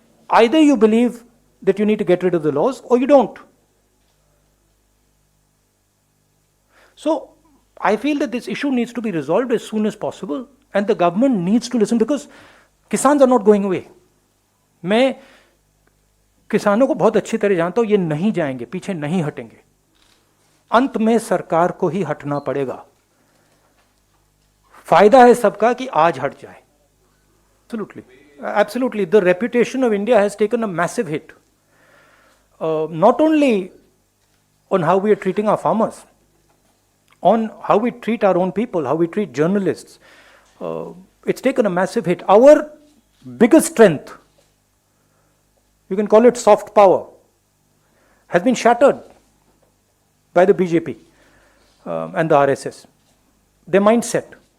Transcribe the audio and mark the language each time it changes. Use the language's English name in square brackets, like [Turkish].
[English] Either you believe that you need to get rid of the laws or you don't. So I feel that this issue needs to be resolved as soon as possible and the government needs to listen because Kisans are not going away. [Hindi] मैं किसानों को बहुत अच्छी तरह जानता हूं, ये नहीं जाएंगे, पीछे नहीं हटेंगे। अंत में सरकार को ही हटना पड़ेगा। फायदा है सबका कि आज हट जाए। [English] Absolutely. The reputation of India has taken a massive hit. Not only on how we are treating our farmers, on how we treat our own people, how we treat journalists. It's taken a massive hit. Our biggest strength, you can call it soft power, has been shattered by the BJP and the RSS. Their mindset.